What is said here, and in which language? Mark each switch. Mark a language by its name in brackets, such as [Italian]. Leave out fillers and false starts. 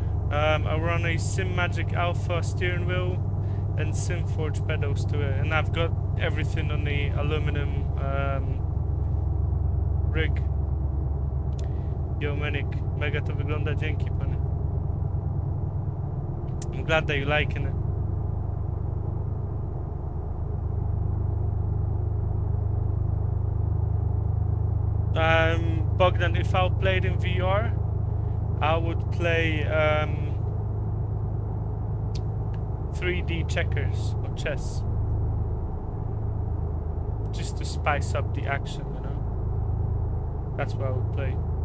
[English] I run a SimMagic Alpha steering wheel and SimForge pedals to it, and I've got everything on the aluminum rig. [Polish] Yo, Manik, mega to wygląda, dzięki, panie. [English] I'm glad that you're liking it. Bogdan, if I played in VR, I would play 3D checkers or chess, just to spice up the action, you know. That's what I would play.